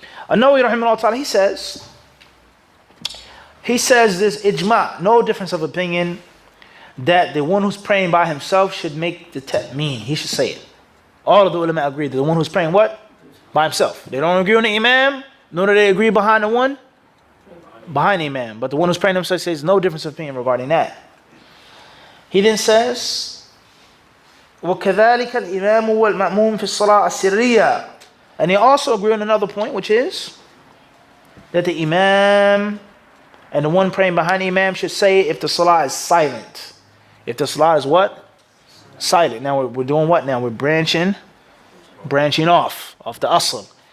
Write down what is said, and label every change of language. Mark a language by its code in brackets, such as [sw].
[en] An-Nawawi rahimahullah ta'ala, he says this ijma, no difference of opinion, that the one who's praying by himself should make the ta'meen. He should say it. All of the ulama agree that the one who's praying what? By himself. They don't agree on the Imam, nor do they agree behind the one behind the Imam. But the one who's praying himself says no difference of opinion regarding that. He then says, [ar] وَكَذَلِكَ الْإِمَامُ وَالْمَأْمُومُ فِي الصَّلَاةِ السِّرِّيَّةِ. [en] And they also agree on another point, which is that the Imam and the one praying behind the Imam should say it if the Salah is silent. If the Salah is what? Silent. Now we're doing what now? We're branching off the asl.